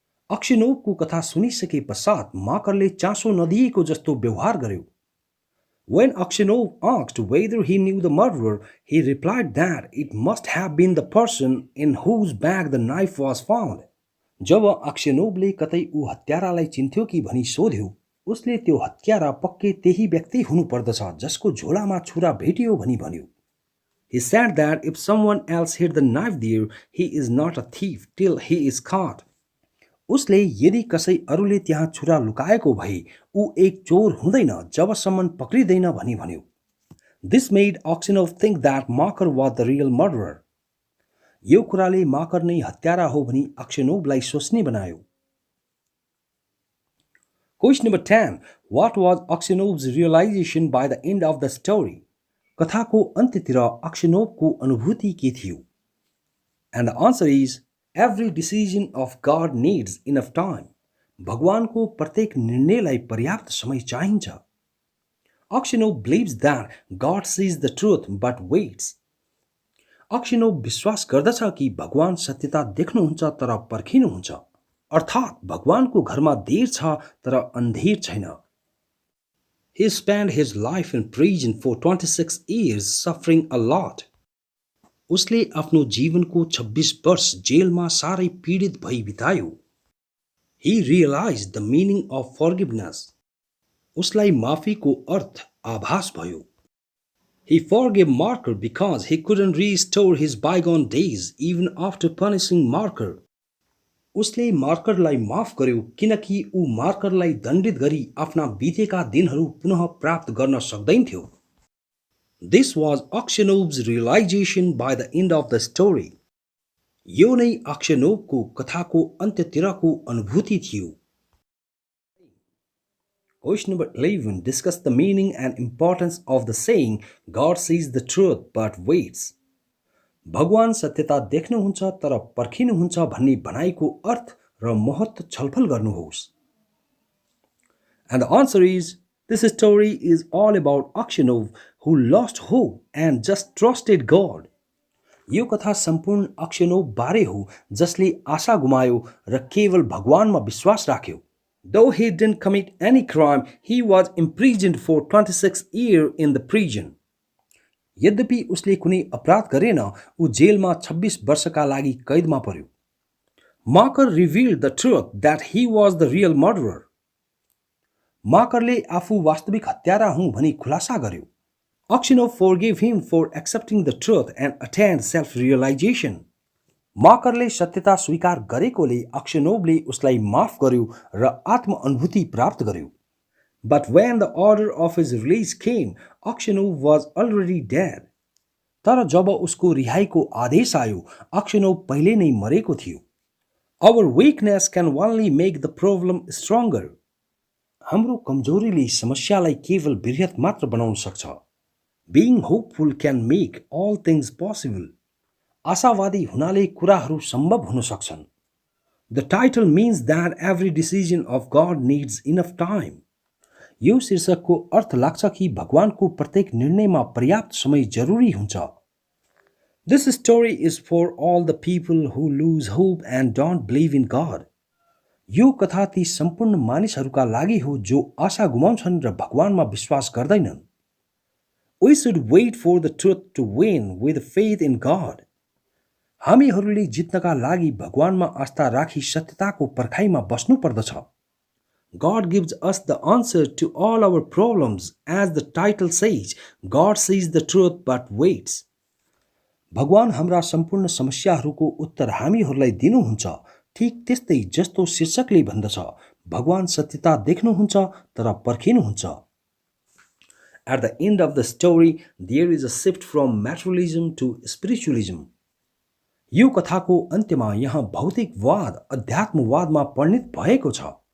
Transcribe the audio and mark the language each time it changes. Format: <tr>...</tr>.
<ne>अक्सनोभको कथा सुनिसके पश्चात माकरले चासो नदिएको जस्तो व्यवहार गर्यो.</ne> <en>When Aksenov asked whether he knew the murderer, he replied that it must have been the person in whose bag the knife was found.</en> <ne>जब अक्सनोभले कतै ऊ हत्यारालाई चिन्थ्यो कि भनी सोध्यो, उसले त्यो हत्यारा पक्कै त्यही व्यक्ति हुनुपर्दछ जसको झोलामा छुरा भेटियो भनी भन्यो.</ne> <en>He said that if someone else hid the knife there, he is not a thief till he is caught.</en> <ne>उसले यदि कसै अरूले त्यहाँ छुरा लुकाएको भए ऊ एक चोर हुँदैन जबसम्म पक्रिँदैन भनी भन्यो.</ne> <en>This made Aksenov think that Makar was the real murderer.</en> <ne>यो कुराले माकर नै हत्यारा हो भनी अक्सनोभलाई सोच्ने बनायो.</ne> <en>Question number 10. What was Aksenov's realization by the end of the story?</en> <ne>कथाको अन्त्यतिर अक्सनोभको अनुभूति के थियो?</ne> <en>And the answer is, every decision of God needs enough time.</en> <ne>भगवानको प्रत्येक निर्णयलाई पर्याप्त समय चाहिन्छ.</ne> <en>Aksenov believes that God sees the truth but waits.</en> <ne>Aksenov विश्वास गर्दछ कि भगवान सत्यता देख्नुहुन्छ तर पर्खिनुहुन्छ. अर्थात् भगवानको घरमा देर छ तर अन्धेर छैन.</ne> <en>He spent his life in prison for 26 years suffering a lot.</en> <ne>उसले आफ्नो जीवनको 26 वर्ष जेलमा साह्रै पीडित भई बितायो.</ne> <en>He realized the meaning of forgiveness.</en> <ne>उसलाई माफीको अर्थ आभास भयो.</ne> <en>He forgave Marker because he couldn't restore his bygone days even after punishing Marker.</en> <ne>उसले मार्करलाई माफ गर्यो किनकि ऊ मार्करलाई दण्डित गरी आफ्ना बितेका दिनहरू पुनः प्राप्त गर्न सक्दैनथ्यो.</ne> <en>This was Aksenov's realization by the end of the story.</en> <ne>यो नै अक्सनोभको कथाको अन्त्यतिरको अनुभूति थियो.</ne> <en>Question number 11. Discuss the meaning and importance of the saying, God sees the truth but waits.</en> <ne>भगवान सत्यता देख्नुहुन्छ तर पर्खिनुहुन्छ भन्ने भनाइको अर्थ र महत्त्व छलफल गर्नुहोस्.</ne> <en>And the answer is, this story is all about Aksenov who lost hope and just trusted God.</en> <ne>यो कथा सम्पूर्ण अक्सनोभ बारे हो जसले आशा गुमायो र केवल भगवानमा विश्वास राख्यो.</ne> <en>Though he didn't commit any crime, he was imprisoned for 26 years in the prison.</en> <ne>यद्यपि उसले कुनै अपराध गरेन, ऊ जेलमा 26 वर्षका लागि कैदमा पर्यो.</ne> <en>Marker revealed the truth that he was the real murderer.</en> <ne>माकरले आफू वास्तविक हत्यारा हुँ भनी खुलासा गर्यो.</ne> <en>Aksenov forgave him for accepting the truth and attained self-realization.</en> <ne>माकरले सत्यता स्वीकार गरेकोले अक्सेनोभले उसलाई माफ गर्यो र आत्मअनुभूति प्राप्त गर्यो।</ne> <en>But when the order of his release came, Aksenov was already dead.</en> <ne>तर जब उसको रिहाईको आदेश आयो, अक्सेनोभ पहिले नै मरेको थियो।</ne> <en>Our weakness can only make the problem stronger.</en> <ne>हाम्रो कमजोरीले समस्यालाई केवल बृहत् मात्र बनाउन सक्छ।</ne> <en>Being hopeful can make all things possible.</en> <ne>आशावादी हुनाले कुराहरू सम्भव हुन सक्छन्।</ne> <en>The title means that every decision of God needs enough time.</en> <ne>यो शीर्षकको अर्थ लाग्छ कि भगवानको प्रत्येक निर्णयमा पर्याप्त समय जरुरी हुन्छ।</ne> <en>This story is for all the people who lose hope and don't believe in God.</en> <ne>यो कथा ती सम्पूर्ण मानिसहरूका लागि हो जो आशा गुमाउँछन् र भगवानमा विश्वास गर्दैनन्।</ne> <en>We should wait for the truth to win with faith in God.</en> <ne>हामीहरूले जित्नका लागि भगवानमा आस्था राखी सत्यताको पर्खाइमा बस्नु पर्दछ।</ne> <en>God gives us the answer to all our problems. As the title says, God sees the truth but waits.</en> <ne>भगवान हाम्रा सम्पूर्ण समस्याहरूको उत्तर हामीहरूलाई दिनुहुन्छ। ठीक त्यस्तै जस्तो शीर्षकले भन्दछ, भगवान सत्यता देख्नुहुन्छ तर पर्खिनुहुन्छ।</ne> <en>At the end of the story, there is a shift from materialism to spiritualism.</en> <ne>यो कथाको अन्त्यमा यहाँ भौतिकवाद अध्यात्मवादमा परिणत भएको छ।</ne>